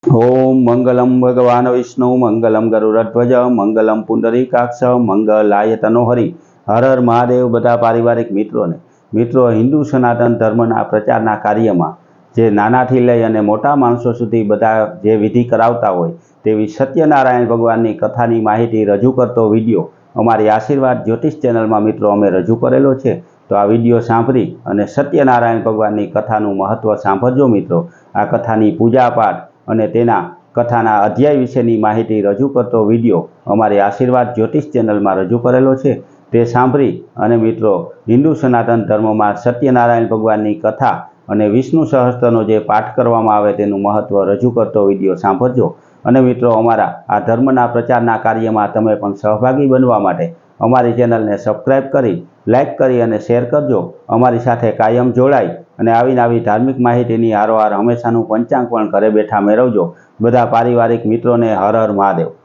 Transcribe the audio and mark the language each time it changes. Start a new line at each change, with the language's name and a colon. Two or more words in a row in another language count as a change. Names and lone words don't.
Sanskrit: ओम मंगलम भगवान विष्णु मंगलम गरुड़ध्वज मंगलम पुंडरीकाक्ष मंगलाय तनोहरि।
Gujarati: હર હર મહાદેવ। બધા પારિવારિક મિત્રો હિંદુ સનાતન ધર્મના પ્રચારના કાર્યમાં જે નાનાથી લઈ અને મોટા માણસો સુધી બધા જે વિધિ કરાવતા હોય તેવી સત્યનારાયણ ભગવાનની કથાની માહિતી રજૂ કરતો વિડિયો અમારી આશીર્વાદ જ્યોતિષ ચેનલમાં મિત્રો અમે રજૂ કરેલો છે। તો આ વિડિયો સાંભળી અને સત્યનારાયણ ભગવાનની કથાનું મહત્વ સાંભળજો મિત્રો। આ કથાની પૂજા પાઠ અને તેના કથાના અધ્યાય વિશેની માહિતી રજૂ કરતો વિડીયો અમારી આશીર્વાદ જ્યોતિષ ચેનલમાં રજૂ કરેલો છે। તે સાંભળી અને મિત્રો હિન્દુ સનાતન ધર્મમાં સત્યનારાયણ ભગવાનની કથા અને વિષ્ણુ સહસ્ત્રનો જે પાઠ કરવામાં આવે તેનું મહત્વ રજૂ કરતો વિડીયો સાંભળજો। અને મિત્રો અમારા આ ધર્મના પ્રચારના કાર્યમાં તમે પણ સહભાગી બનવા માટે અમારી ચેનલને સબસ્ક્રાઈબ કરી લાઇક કરી અને શેર કરજો। અમારી સાથે કાયમ જોડાઈ અને આવી નવી ધાર્મિક માહિતીની હારોહાર हमेशाનું પંચાંગ પણ ઘરે બેઠા મેળવજો। બધા પારિવારિક મિત્રોને હર હર મહાદેવ।